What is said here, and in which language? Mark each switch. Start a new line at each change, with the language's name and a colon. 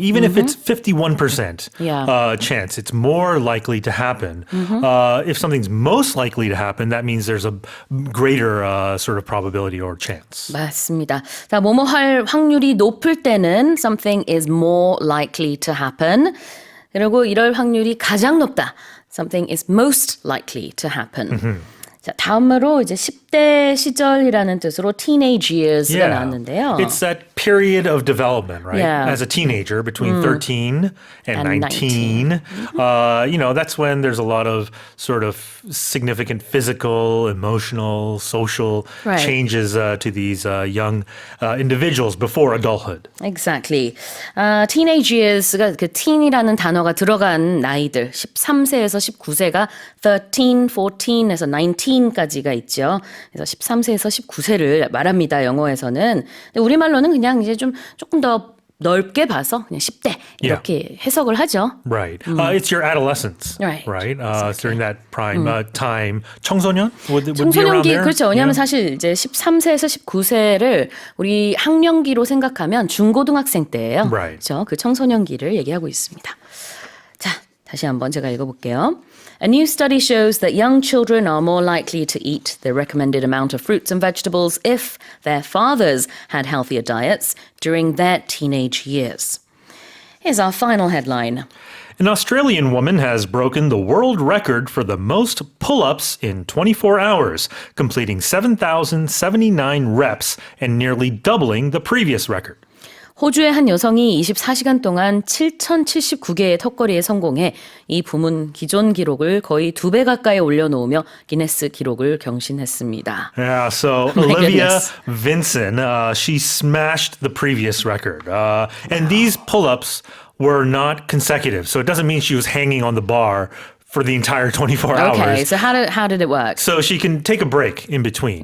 English: Even if it's 51% chance, it's more likely to happen. If something's most likely to happen, that means there's a greater sort of probability or chance.
Korean: 맞습니다. 자, 뭐뭐 할 확률이 높을 때는
English: something is more likely to happen.
Korean: 그리고 이럴 확률이 가장 높다.
English: Something is most likely to happen.
Korean: 자, 다음으로 이제 10대 시절이라는 뜻으로
English: teenage years
Korean: 가 나왔는데요.
English: It's that period of development, right? Yeah. As a teenager, between 13 and 19. That's when there's a lot of sort of significant physical, emotional, social changes to these young individuals before adulthood. Exactly.
Korean: Teenage years가 그 teen이라는 단어가 들어간 나이들 13세에서 19세가 13, 14에서 19까지가 있죠. 그래서 13세에서 19세를 말합니다. 영어에서는. 근데 우리말로는 그냥 이제 조금 더 넓게 봐서 그냥 10대 이렇게 해석을 하죠.
English: Right. It's your adolescence. Right. Exactly. During that prime time. 청소년? Would be around
Korean: 청소년기
English: there?
Korean: 그렇죠. 왜냐하면 사실 이제 13세에서 19세를 우리 학령기로 생각하면 중고등학생 때예요.
English: Right.
Korean: 그렇죠. 그 청소년기를 얘기하고 있습니다. 자, 다시 한번 제가 읽어볼게요.
English: A new study shows that young children are more likely to eat the recommended amount of fruits and vegetables if their fathers had healthier diets during their teenage years. Here's our final headline. An Australian woman has broken the world record for the most pull-ups in 24 hours, completing 7,079 reps and nearly doubling the previous record.
Korean: 호주의 한 여성이 24시간 동안 7,079개의 턱걸이에 성공해 이 부문 기존 기록을 거의 2배 가까이 올려놓으며 기네스 기록을 경신했습니다.
English: Yeah, so Olivia Vinson, she smashed the previous record. And these pull-ups were not consecutive, so it doesn't mean she was hanging on the bar for the entire 24 hours. Okay, so how did it work? So she can take a break in between.